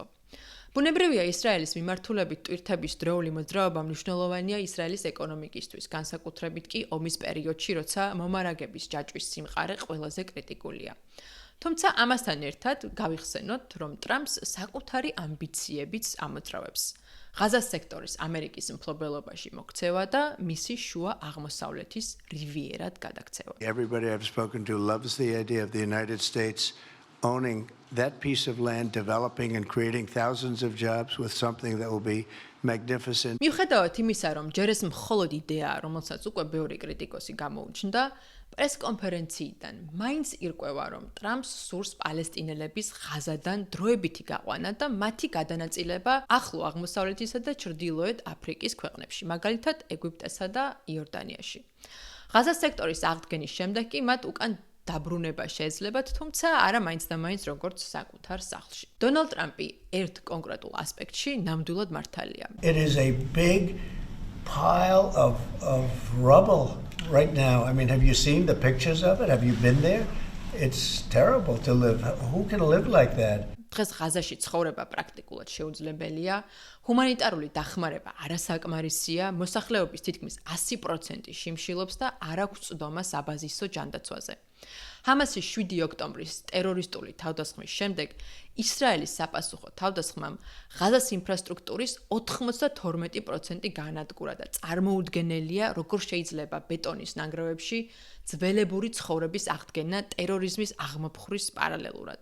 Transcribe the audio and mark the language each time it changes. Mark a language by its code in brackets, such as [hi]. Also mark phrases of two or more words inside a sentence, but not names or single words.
[ka] ბუნებრივია ისრაელის მიმართულებით ტვირთების დროული მოძრაობა მნიშვნელოვანია ისრაელის ეკონომიკისთვის, განსაკუთრებით კი ომის პერიოდში, როცა მომარაგების ჯაჭვის სიმყარე ყველაზე კრიტიკულია. თუმცა ამასთან ერთად გავიხსენოთ, რომ ტრამპს საკუთარი ამბიციებიც ამოძრავებს. ღაზას სექტორის ამერიკის მფლობელობაში მოქცევა და მისი შუა აღმოსავლეთის რივიერად გადაქცევა. [en] Everybody I've spoken to loves the idea of the United States owning that piece of land, developing and creating thousands of jobs with something that will be magnificent. [ka] მიუხედავად იმისა, რომ ჯერ ეს მხოლოდ იდეაა, რომელსაც უკვე ბევრი კრიტიკოსი გამოუჩნდა, პრესკონფერენციიდან მაინც ირკვევა, რომ ტრამპს სურს პალესტინელების ღაზადან დროებითი გაყვანა და მათი გადანაწილება ახლო აღმოსავლეთისა და ჩრდილოეთ აფრიკის ქვეყნებში, მაგალითად ეგვიპტესა და იორდანიაში. ღაზას სექტორის აღდგენის შემდეგ კი მათ უკან დაბრუნება შეეძლებათ, თუმცა არა მაინც და მაინც როგორც საკუთარ სახლში. დონალდ ტრამპი ერთ კონკრეტულ ასპექტში ნამდვილად მართალია. [en] It is a big pile of rubble right now. I mean, have you seen the pictures of it? Have you been there? It's terrible to live. Who can live like that? [ka] დღეს ღაზაში ცხოვრება პრაქტიკულად შეუძლებელია. ჰუმანიტარული დახმარება არასაკმარისია, მოსახლეობის თითქმის 100% შიმშილობს და არ აქვს წვდომა საბაზისო ჯანდაცვაზე. ჰამასის 7 ოქტომბრის ტერორისტული თავდასხმის შემდეგ ისრაელის საპასუხო თავდასხმამ ღაზას ინფრასტრუქტურის 92% განადგურა და წარმოუდგენელია, როგორ შეიძლება ბეტონის ნანგრევებში ძველებური ცხოვრების აღდგენა ტერორიზმის აღმოფხვრის პარალელურად.